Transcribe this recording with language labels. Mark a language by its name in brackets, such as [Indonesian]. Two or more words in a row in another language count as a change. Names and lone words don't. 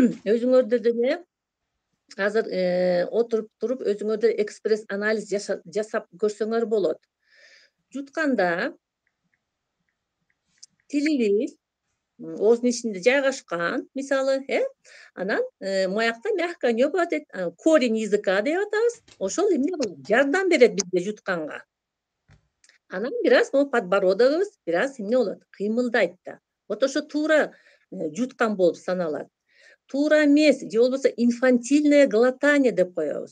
[Kyrgyz] Мисалы өзүңөрдө деле азыр отуруп туруп өзүңөрдөр экспресс анализ жасап көрсөңөр болот. Жутканда тилибиз ооздун ичинде жайгашкан, мисалы, анан моякта [Russian] мягкое небо [Kyrgyz] дейт, [Russian] корень языка [Kyrgyz] деп атабыз. Ошол эмне кылат? Жардам берет бизге жутканга. Анан бир аз могу подбородогубуз бир аз эмне болот? Кыймылдайт да. Вот ошо туура жуткан болуп саналат. Туура эмес, же болбосо [Russian] инфантильное глотание [Kyrgyz] деп коебуз.